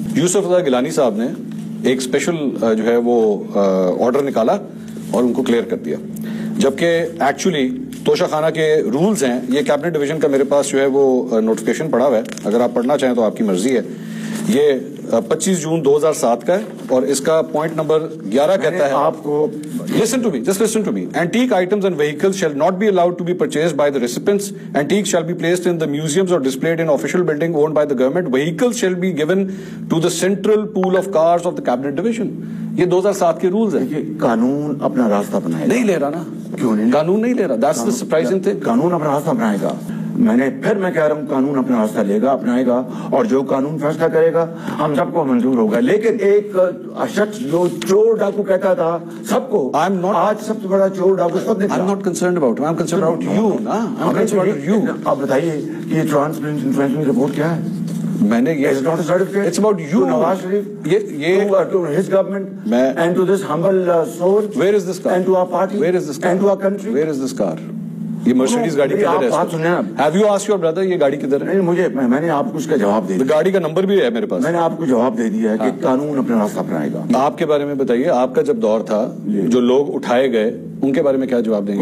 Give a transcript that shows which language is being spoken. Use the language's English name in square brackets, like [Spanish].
[Urdu] یوسف رضا گیلانی صاحب نے ایک اسپیشل جو ہے وہ آرڈر نکالا اور ان کو کلیئر کر دیا, جبکہ ایکچولی توشہ خانہ کے رولز ہیں. یہ کیبنٹ ڈویژن کا میرے پاس جو ہے وہ نوٹیفکیشن پڑا ہوا ہے, اگر آپ پڑھنا چاہیں تو آپ کی مرضی ہے. یہ 25 جون 2007 کا ہے اور اس کا پوائنٹ نمبر 11 کہتا ہے آپ کو, [English] listen to me, just listen to me. Antique items and vehicles shall not be allowed to be purchased by the recipients. Antiques shall be placed in the museums or displayed in official building owned by the government. Vehicles shall be given to the central pool of cars of the cabinet division. [Urdu] یہ 2007 کے rules ہیں. قانون اپنا راستہ بنائے گا. نہیں لے رہا نا. کیوں نہیں؟ قانون نہیں لے رہا. [English] That's the surprising thing. [Urdu] قانون اپنا راستہ بنائے گا. میں کہہ رہا ہوں قانون اپنا راستہ لے گا, اپنائے گا, اور جو قانون فیصلہ کرے گا ہم سب کو منظور ہوگا. لیکن ایک شخص جو چور ڈاکو کہتا تھا سب کو, آج سب سے بڑا چور ڈاکو خود نے. [English] I'm not concerned about him. I'm concerned about you. I'm concerned about you. [Urdu] آپ بتائیے کہ یہ ٹرانسپیرنسی انفارمیشن رپورٹ کیا ہے؟ میں نے یہ [English] It's about you. Nawaz Sharif, to his government, and to this humble soul. Where is this car? And to our party. Where is this car? And to our country. Where is this car? [Urdu] یہ Mercedes گاڑی کدھر ہے؟ [English] Have you asked your brother [Urdu] یہ گاڑی کدھر ہے؟ نہیں, میں نے آپ کو اس کا جواب دے دیا. گاڑی کا نمبر بھی ہے میرے پاس. میں نے آپ کو جواب دے دیا ہے کہ قانون اپنا راستہ اپنائے گا. آپ کے بارے میں بتائیے, آپ کا جب دور تھا جو لوگ اٹھائے گئے ان کے بارے میں کیا جواب دیں گے؟